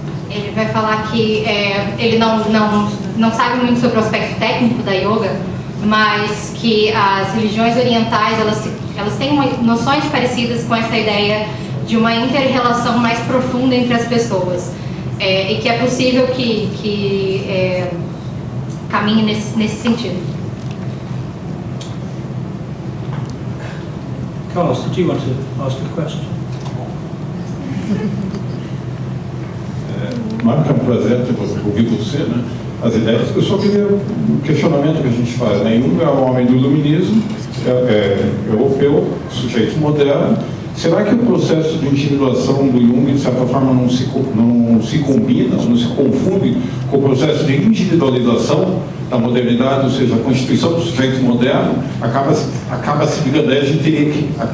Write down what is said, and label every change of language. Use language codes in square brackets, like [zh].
[pt] Ele vai falar que ele não sabe muito sobre o aspecto técnico da yoga, mas que as religiões orientais elas têm noções parecidas com essa ideia de uma inter-relação mais profunda entre as pessoas, e que é possível que caminhe nesse sentido. [en] Carlos, did you want to ask a question? [pt] Mark, é um prazer ter ouvido você, né? As ideias. Eu só queria um questionamento que a gente faz, né? Jung é um homem do iluminismo, europeu, sujeito moderno, Será que o processo de individuação do Jung, de certa forma, não se combina, não se confunde com o processo de individualização da modernidade, ou seja, a constituição do sujeito moderno acaba seguindo, daí a gente teria que...